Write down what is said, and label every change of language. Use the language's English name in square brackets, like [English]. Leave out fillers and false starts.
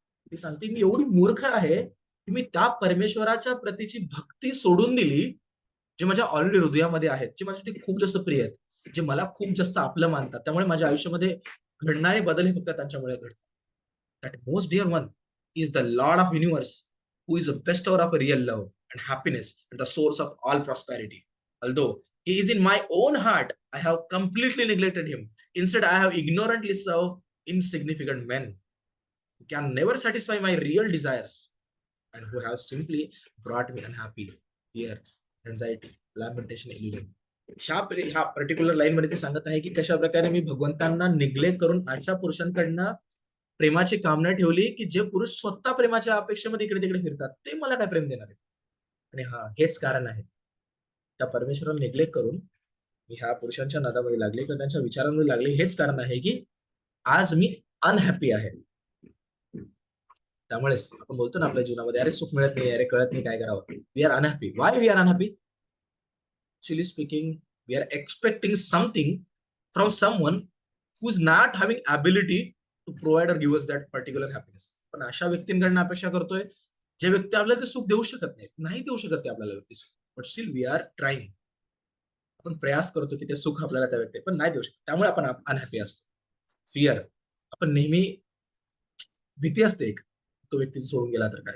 [Marathi] ती सांगते, मी एवढी मूर्ख आहे की मी त्या परमेश्वराच्या प्रतीची भक्ती सोडून दिली, जे माझ्या ऑलरेडी हृदयामध्ये आहेत, जे माझ्यासाठी खूप जास्त प्रिय आहेत, जे मला खूप जास्त आपलं मानतात. त्यामुळे माझ्या आयुष्यामध्ये घडणारे बदल हे फक्त त्यांच्यामुळे घडतात. [English] That most dear one is the lord of universe, who is the bestower of a real love and happiness and the source of all prosperity. Although he is in my own heart, I have completely neglected him. Instead, I have ignorantly served insignificant men who can never satisfy my real desires and who have simply brought me unhappy, fear, anxiety, lamentation, illusion. [Marathi] ह्या particular line मध्ये ते सांगत आहे की कशा प्रकारे मी भगवंतांना neglect करून अशा पुरुषांकडनं प्रेमाची कामना ठेवली की जे पुरुष स्वतः प्रेमाच्या अपेक्षेमध्ये इकडे तिकडे फिरतात, ते मला काय प्रेम देणार आहे. आणि हा हेच कारण आहे, त्या परमेश्वराला निग्लेक्ट करून मी ह्या पुरुषांच्या नादामध्ये लागले किंवा त्यांच्या विचारांमध्ये लागले. हेच कारण आहे की आज मी अनहॅपी आहे. त्यामुळेच आपण बोलतो ना आपल्या जीवनामध्ये, अरे सुख मिळत नाही, अरे कळत नाही काय करावं. [English] We are unhappy. Why we are unhappy? Actually speaking, we are expecting something from someone who is not having ability to provide or give us that particular happiness. [Marathi] पण अशा व्यक्तींकडनं अपेक्षा करतोय, जे व्यक्ती आपल्याला ते सुख देऊ शकत नाही, नाही देऊ शकत ते आपल्याला व्यक्ती सुख. [English] But still we are trying. [Marathi] आपण प्रयास करतो की ते सुख आपल्याला त्या व्यक्ती पण नाही देऊ शकत, त्यामुळे आपण अनहॅपी असतो. फिअर, आपण नेहमी भीती असते एक, तो व्यक्ती सोडून गेला तर काय.